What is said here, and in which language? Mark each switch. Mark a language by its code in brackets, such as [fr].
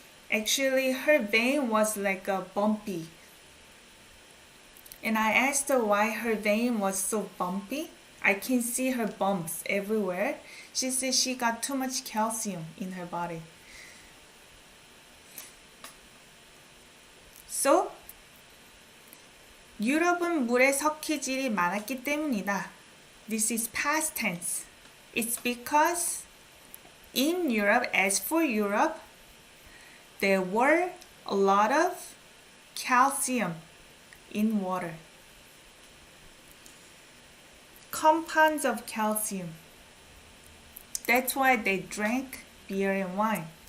[en] Actually, her vein was like a bumpy. And I asked her why her vein was so bumpy. I can see her bumps everywhere. She said she got too much calcium in her body. [ko] So, 유럽은 물에 석회질이 많았기 때문이다. [en] This is past tense. It's because in Europe, as for Europe, there were a lot of calcium in water. Compounds of calcium. That's why they drank beer and wine.